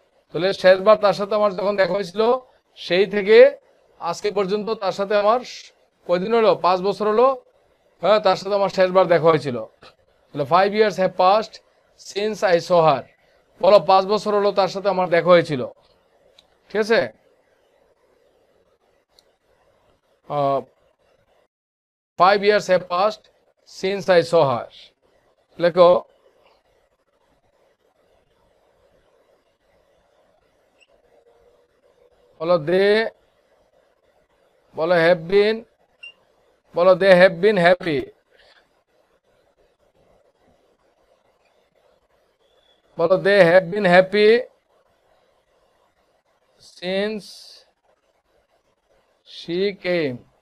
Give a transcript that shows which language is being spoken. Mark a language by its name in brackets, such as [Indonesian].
[Bangla] তাহলে শেষবার তার সাথে আমার যখন দেখা হয়েছিল সেই থেকে আজকে পর্যন্ত তার সাথে আমার কয়দিন হলো 5 বছর হলো, হ্যাঁ তার সাথে আমার শেষবার দেখা হয়েছিল। তাহলে [English] 5 years have passed since I saw her, [Bangla] বলো 5 বছর হলো তার সাথে আমার দেখা হয়েছিল। ঠিক আছে, [English] 5 years have passed since I saw her। [Bangla] লেখো বলো [English] They বলো have been বলো they have been happy, বলো they have been happy since she came.